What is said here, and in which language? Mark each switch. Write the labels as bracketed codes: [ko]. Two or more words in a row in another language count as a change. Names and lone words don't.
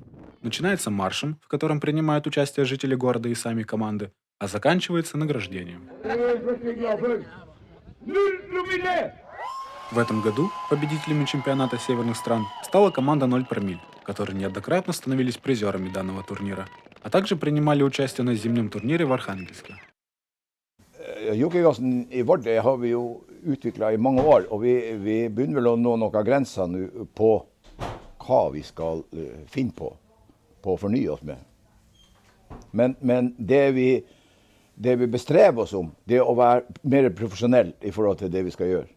[ru] Начинается маршем, в котором принимают участие жители города и сами команды, а заканчивается награждением. В этом году победителями чемпионата северных стран стала команда 0 промилле, которые неоднократно становились призерами данного турнира, а также принимали участие на зимнем турнире в Архангельске. [no] Jukigassen i Vardø har vi jo utviklet i mange år, og vi begynner vel å nå noen grenser nå på hva vi skal finne på å fornye oss med. Men det vi bestreber oss om, det er å være mer profesjonell i forhold til det vi skal gjøre.